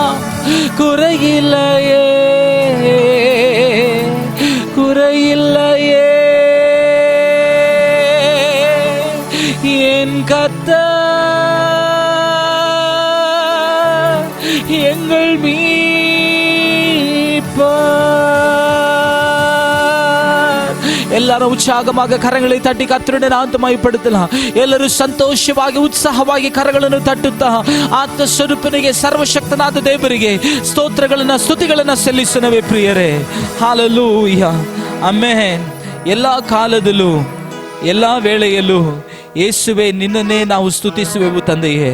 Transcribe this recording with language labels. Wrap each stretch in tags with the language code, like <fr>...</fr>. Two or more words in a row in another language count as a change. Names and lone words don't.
<ta>குறையில்லையே, குறையில்லையே என் கர்த்தர் எங்கள் மீட்பர். எல்லாரும் உற்சாகமாக கரங்களை தட்டி கர்த்தருடைய நாமத்தை மகிமைப்படுத்தலாம்.</ta> <kn>ಎಲ್ಲರೂ ಸಂತೋಷವಾಗಿ ಉತ್ಸಾಹವಾಗಿ ಕರಗಳನ್ನು ತಟ್ಟುತ್ತಾ ಆತ್ಮ ಸ್ವರೂಪನಿಗೆ ಸರ್ವಶಕ್ತನಾದ ದೇವರಿಗೆ ಸ್ತೋತ್ರಗಳನ್ನ ಸ್ತುತಿಗಳನ್ನ ಸಲ್ಲಿಸುತ್ತೇವೆ ಪ್ರಿಯರೇ. ಹalleluya. ಆಮೆನ್. ಎಲ್ಲಾ ಕಾಲದಲ್ಲೂ ಎಲ್ಲಾ ವೇಳೆಯಲ್ಲೂ ಯೇಸುವೆ ನಿನ್ನನ್ನೇ ನಾವು ಸ್ತುತಿಸುವೆವು ತಂದೆಯೇ.</kn>